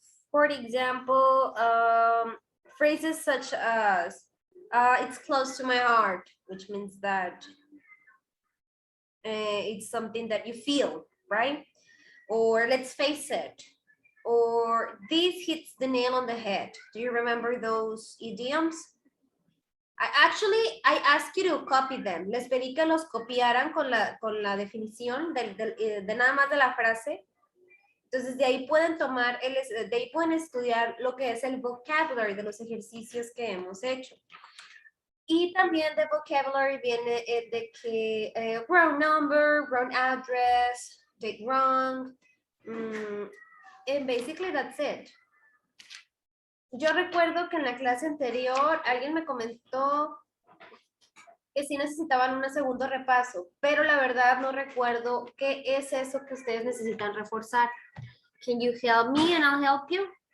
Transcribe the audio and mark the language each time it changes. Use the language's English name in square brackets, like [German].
[English] For example, phrases such as, it's close to my heart, which means that it's something that you feel, right? Or let's face it, or this hits the nail on the head. Do you remember those idioms? I asked you to copy them. [Spanish] Les pedí que los copiaran con la definición de nada más de la frase. Entonces de ahí pueden tomar, de ahí pueden estudiar lo que es el vocabulary de los ejercicios que hemos hecho. Y también de vocabulary viene de que [English] wrong number, wrong address, date wrong. And basically that's it. [Spanish] Yo recuerdo que en la clase anterior alguien me comentó que sí necesitaban un segundo repaso, pero la verdad no recuerdo qué es eso que ustedes necesitan reforzar. [English] Can you help me and I'll help you?